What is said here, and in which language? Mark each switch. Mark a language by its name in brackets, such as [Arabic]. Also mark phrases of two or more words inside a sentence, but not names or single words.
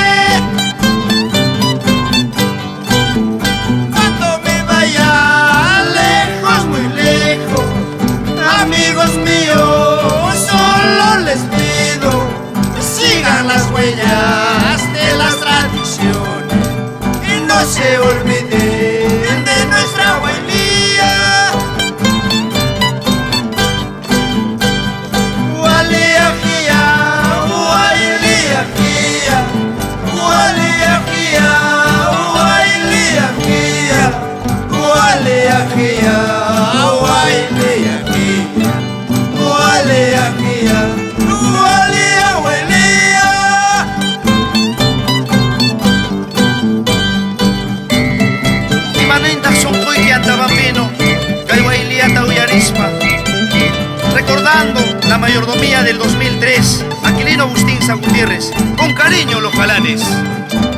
[Spanish] Cuando me vaya lejos, muy lejos, amigos míos, solo les pido sigan las huellas de las tradiciones y no se olviden de nuestra abuelía. Waliajía, waliajía, waliajía, waliajía, waliajía, waliajía, waliajía. Recordando la mayordomía del 2003, Aquilino Bustinza Gutiérrez, con cariño los jalanes.